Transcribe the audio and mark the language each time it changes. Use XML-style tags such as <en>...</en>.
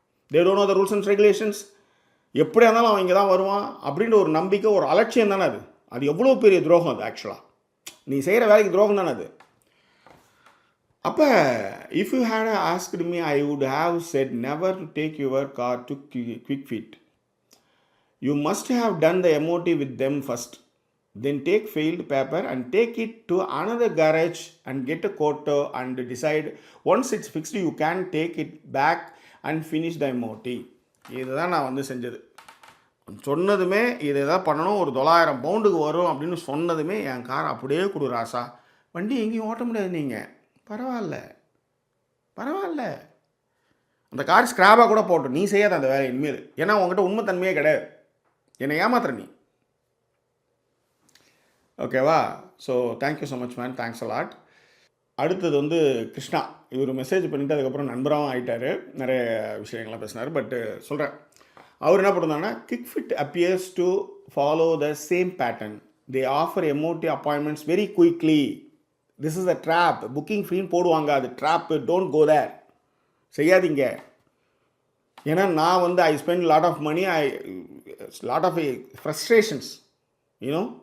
<en>They don't know the rules and regulations.</en> <ta>எப்படியா இருந்தாலும் அவன் இங்கே தான் வருவான் அப்படின்ற ஒரு நம்பிக்கை, ஒரு அலட்சியம் தானே அது. அது எவ்வளோ பெரிய துரோகம் அது. ஆக்சுவலாக நீ செய்கிற வேலைக்கு துரோகம் தானே அது.</ta> <en>அப்போ if you had asked me, I would have said never to take your car to QuickFit. You must have done the MOT with them first. Then take failed paper and take it to another garage and get a quote and decide. Once it's fixed, you can take it back and finish the MOT.</en> <ta>இதுதான் நான் வந்து செஞ்சது. சொன்னதுமே இதை தான் பண்ணணும், ஒரு 900 பவுண்டுக்கு வரும் அப்படின்னு சொன்னதுமே என் கார் அப்படியே கொடு ராசா, வண்டி எங்கேயும் ஓட்ட முடியாது, நீங்கள் பரவாயில்ல அந்த கார் ஸ்க்ராப்பாக கூட போட்டோம், நீ செய்யாத அந்த வேலை இனிமேல். ஏன்னா உங்கள்கிட்ட உண்மைத்தன்மையே கிடையாது, என்னை ஏமாத்துற நீ.</ta> <en>ஓகேவா? So thank you so much man, thanks a lot.</en> <ta>அடுத்தது வந்து</ta> <en>Krishna.</en> <ta>இவர் மெசேஜ் பண்ணிவிட்டு அதுக்கப்புறம் நண்பராகவும் ஆகிட்டார், நிறைய விஷயங்கள்லாம் பேசினார். பட்டு சொல்கிறேன், அவர் என்ன பண்ணுறாங்கன்னா,</ta> <en>QuickFit appears to follow the same pattern. They offer MOT appointments very quickly. This is a trap.</en> <ta>Booking ஃப்ரீன்னு போடுவாங்க, அது ட்ராப்பு.</ta> <en>Don't go there.</en> <ta>செய்யாதீங்க. ஏன்னா நான் வந்து</ta> <en>I spend lot of money, lot of frustrations, you know.</en>